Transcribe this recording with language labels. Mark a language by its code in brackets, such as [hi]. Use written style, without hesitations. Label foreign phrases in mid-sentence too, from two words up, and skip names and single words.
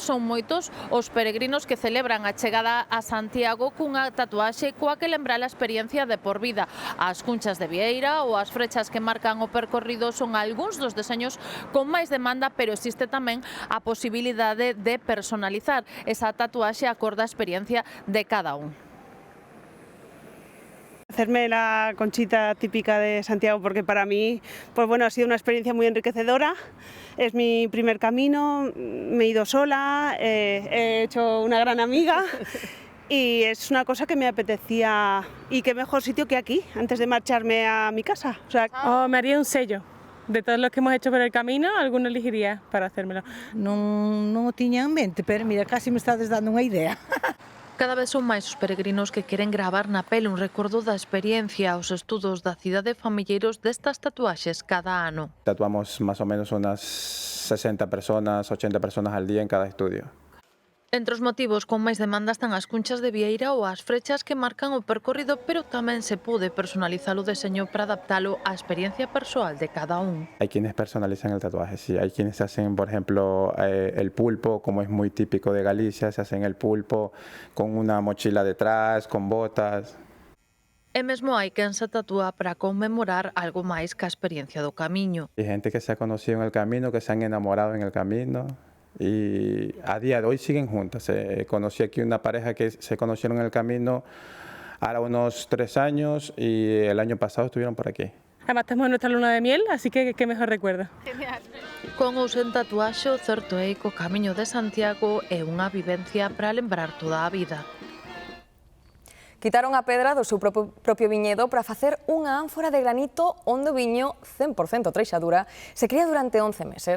[gl] Son moitos os peregrinos que celebran a chegada a Santiago cunha tatuaxe coa que lembrar a experiencia de por vida. As cunchas de Vieira ou as frechas que marcan o percorrido son algúns dos deseños con máis demanda, pero existe tamén a posibilidade de personalizar esa tatuaxe acorde á experiencia de cada un. [es] Hacerme la conchita típica de Santiago porque para mí pues bueno, ha sido una experiencia muy enriquecedora, es mi primer camino, me he ido sola, he hecho una gran amiga y es una cosa que me apetecía y qué mejor sitio que aquí antes de marcharme a mi casa. O sea, me haría un sello. De todos los que hemos hecho por el camino, alguno elegiría para hacérmelo. [gl] Non o tiña en mente, pero mira, casi me estades dando unha idea. Cada vez son máis os peregrinos que queren gravar na pele un recordo da experiencia. Os estudos da cidade fan milleiros destas tatuaxes cada ano. [es] Tatuamos más o menos unas 60 personas, 80 personas al día en cada estudio. [gl] Entre os motivos con máis demanda están as cunchas de vieira ou as frechas que marcan o percorrido, pero tamén se pode personalizar o deseño para adaptalo á experiencia persoal de cada un. [es] Hay quienes personalizan el tatuaje, sí. Hay quienes hacen, por ejemplo, el pulpo, como es muy típico de Galicia, se hacen el pulpo con una mochila detrás, con botas. [gl] E mesmo hai quen se tatúa para conmemorar algo máis que a experiencia do camiño. [es] Hay gente que se ha conocido en el camino, que se han enamorado en el camino. Y a día de hoy siguen juntas. Conocí aquí una pareja que se conocieron en el camino ahora unos 3 años y el año pasado estuvieron por aquí. Además estamos en nuestra luna de miel, así que qué mejor recuerdo. Genial. [gl] Con ou sen tatuaxe, o certo é que o Camiño de Santiago é unha vivencia para lembrar toda a vida. Quitaron a pedra do seu propio viñedo para facer unha ánfora de granito onde o viño 100% treixadura se cría durante 11 meses.